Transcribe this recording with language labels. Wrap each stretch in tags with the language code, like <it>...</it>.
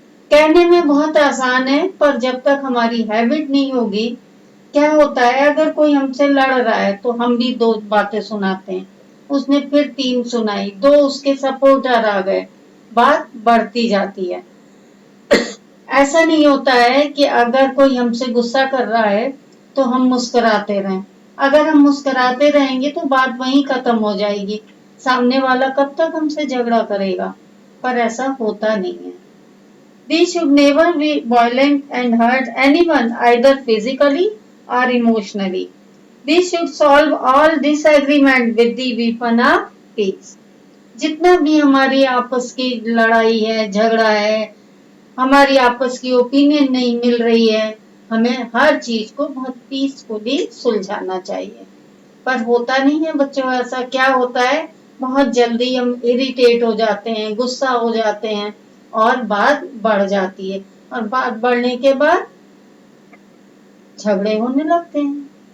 <hi>कहने में बहुत आसान है, पर जब तक हमारी हैबिट नहीं होगी, क्या होता है अगर कोई हमसे लड़ रहा है तो हम भी दो बातें सुनाते हैं, उसने फिर तीन सुनाई, दो उसके सपोर्टर आ गए, बात बढ़ती जाती है. ऐसा नहीं होता है कि अगर कोई हमसे गुस्सा कर रहा है तो हम मुस्कुराते रहें. अगर हम मुस्कुराते रहेंगे तो बात वहीं खत्म हो जाएगी, सामने वाला कब तक हमसे झगड़ा करेगा. पर ऐसा होता नहीं है.</hi> <en>We should never be violent and hurt anyone either physically or emotionally. We should solve all disagreement with the weapon of peace.</en> <hi>जितना भी हमारी आपस की लड़ाई है, झगड़ा है, हमारी आपस की ओपिनियन नहीं मिल रही है, हमें हर चीज को बहुत पीसफुली सुलझाना चाहिए. पर होता नहीं है बच्चों ऐसा. क्या होता है, बहुत जल्दी हम इरिटेट हो जाते हैं, गुस्सा हो जाते हैं और बात बढ़ जाती है, और बात बढ़ने के बाद झगड़े होने लगते हैं.</hi>